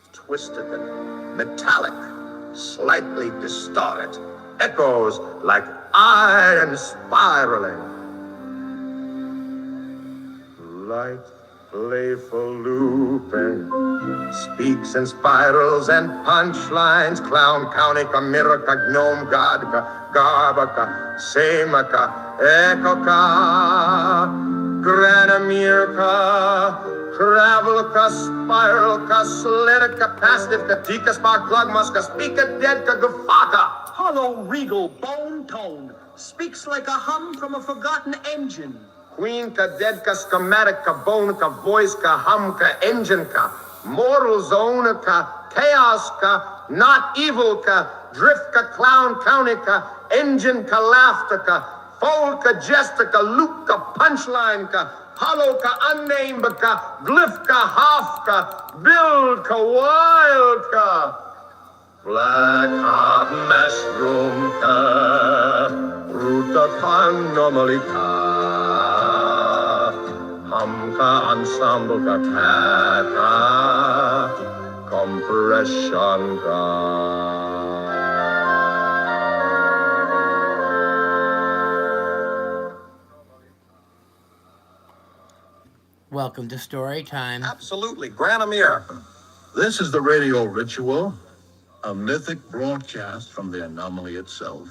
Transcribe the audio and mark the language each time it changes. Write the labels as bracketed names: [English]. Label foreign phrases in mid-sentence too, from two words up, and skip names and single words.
[English] Twisted and metallic, slightly distorted, echoes like iron spiraling. Light, playful looping, speaks in spirals and punchlines. Clown County, Miraca, Gnome, Godka, Garbaka, Samaka, Ekoka, Granimear, Travelka, Spiralka, Slidika, Passive, Tika, Spark, Plugmuska, Speaker, Deadka, Gufaka. Hollow, regal, bone tone. Speaks like a hum from a forgotten engine. Queen ka, dead ka, schematic ka, bone ka, voice ka, hum ka, engine ka, mortal zone ka, chaos ka, not evil ka, drift ka, clown county ka, engine ka, laughter ka, fold ka, jester ka, loop ka, punchline ka, hollow ka, unnamed ka, glyph ka, half ka, build ka, wild ka. Black heart mushroom ka, root ka, anomaly ka, hum ka, ensemble ka, compression ka. Welcome to Story Time. Absolutely, Granimear. This is the radio ritual, a mythic broadcast from the anomaly itself.